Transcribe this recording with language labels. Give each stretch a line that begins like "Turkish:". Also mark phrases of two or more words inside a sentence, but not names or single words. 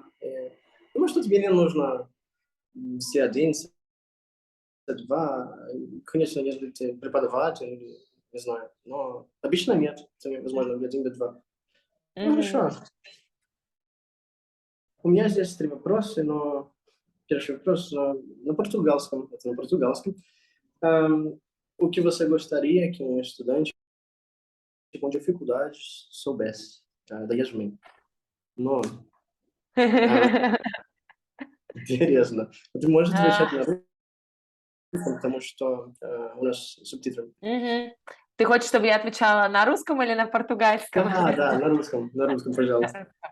Russian: Думаю, что тебе не нужно C1, C2. Конечно, если ты преподаватель, или не знаю, но обычно нет. Это, возможно, B1, B2. Ну, хорошо. У меня здесь 3 вопроса, но первый вопрос на португальском. Это на португальском.
Portuguese: O que você gostaria que um estudante com dificuldades soubesse? Da Yasmin.
Russian: Но интересно. Ты можешь отвечать на русском, потому что у нас субтитры. Ты хочешь, чтобы я отвечала на русском или на португальском? Да, на русском, пожалуйста.